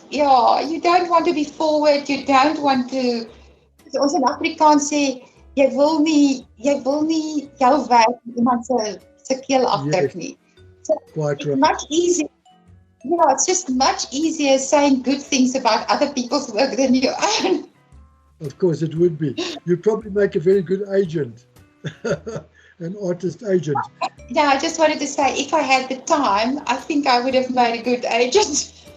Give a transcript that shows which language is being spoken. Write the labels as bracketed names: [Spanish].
[English] Yeah, you don't want to be forward. You don't want to. [Afrikaans] Ons in Afrikaans sê, jy wil nie jou werk iemand se keel afdruk nie. [English] So Quite right. Much easier. It's just much easier saying good things about other people's work than your own. Of course, it would be. You'd probably make a very good agent, an artist agent. Yeah, I just wanted to say, if I had the time, I think I would have made a good agent.